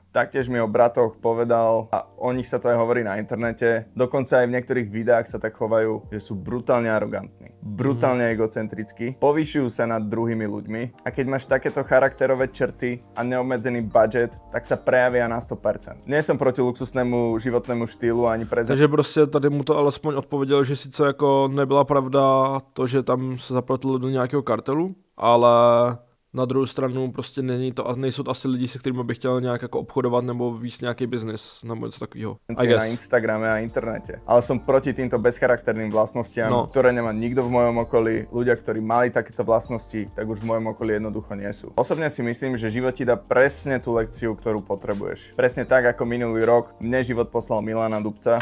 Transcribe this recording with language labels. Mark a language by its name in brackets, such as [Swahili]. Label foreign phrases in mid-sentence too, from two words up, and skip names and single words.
[Slovak] Taktiež mi o bratoch povedal, a o nich sa to aj hovorí na internete, dokonca aj v niektorých videách sa tak chovajú, že sú brutálne arogantní, brutálne egocentrickí, povyšujú sa nad druhými ľuďmi a keď máš takéto charakterové črty a neobmedzený budget, tak sa prejavia na 100%. Nie som proti luxusnému životnému štýlu ani [Czech] Takže prostě tady mu to alespoň odpověděl, že sice jako nebyla pravda to, že tam se zapletlo do nějakého kartelu, ale na druhou stranu prostě není to, a nejsou to asi lidi, se kterými bych chtěl nějak jako obchodovat nebo víc nějaký biznis nebo něco takového. [Slovak] Na Instagrame a internete. Ale som proti týmto bezcharakterným vlastnostiam, ktoré nemá nikto v mojom okolí. Ľudia, ktorí mali takéto vlastnosti, tak už v mojom okolí jednoducho nie sú. Osobne si myslím, že život ti dá presne tú lekciu, ktorú potrebuješ. Presne tak, ako minulý rok mne život poslal Milana Dubca.